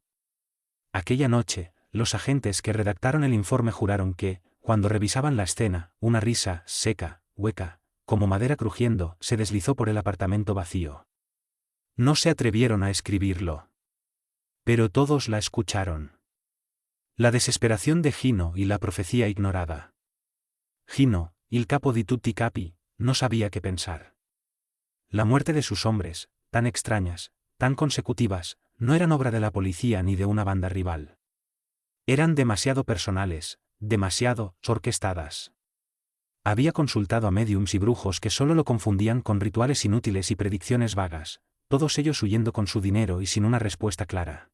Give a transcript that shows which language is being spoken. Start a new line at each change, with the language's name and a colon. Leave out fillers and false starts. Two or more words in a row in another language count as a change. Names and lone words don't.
Spanish: Aquella noche, los agentes que redactaron el informe juraron que, cuando revisaban la escena, una risa, seca, hueca, como madera crujiendo, se deslizó por el apartamento vacío. No se atrevieron a escribirlo. Pero todos la escucharon. La desesperación de Gino y la profecía ignorada.
Italian: Gino, il capo di tutti i capi,
Spanish: no sabía qué pensar. La muerte de sus hombres, tan extrañas, tan consecutivas, no eran obra de la policía ni de una banda rival. Eran demasiado personales, demasiado orquestadas. Había consultado a médiums y brujos que solo lo confundían con rituales inútiles y predicciones vagas, todos ellos huyendo con su dinero y sin una respuesta clara.